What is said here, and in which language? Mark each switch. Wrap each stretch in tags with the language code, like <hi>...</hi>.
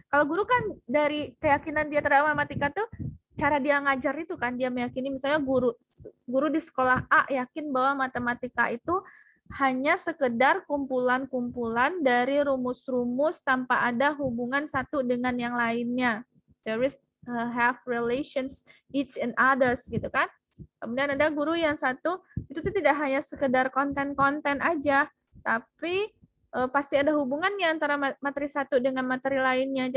<id>Kalau guru kan dari keyakinan dia terhadap matematika tuh cara dia ngajar itu kan, dia meyakini misalnya guru di sekolah A yakin bahwa matematika itu hanya sekedar kumpulan-kumpulan dari rumus-rumus tanpa ada hubungan satu dengan yang lainnya.</id> <en>There is have relations each and others</en> <id>gitu kan. Kemudian ada guru yang satu itu tuh tidak hanya sekedar konten-konten aja, tapi pasti ada hubungannya antara materi satu dengan materi lainnya.</id>